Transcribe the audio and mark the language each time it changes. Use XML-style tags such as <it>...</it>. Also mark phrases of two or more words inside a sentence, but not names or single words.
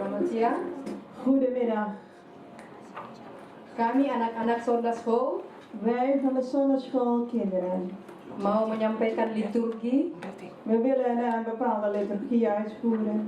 <id>siang.</id> <nl>Goedemiddag.</nl> <id>Kami anak-anak Sondagschool</id> <nl>Wij van de zonneschool kinderen.</nl> <id>mau menyampaikan liturgi</id> <nl>We willen een bepaalde liturgie uitvoeren</nl>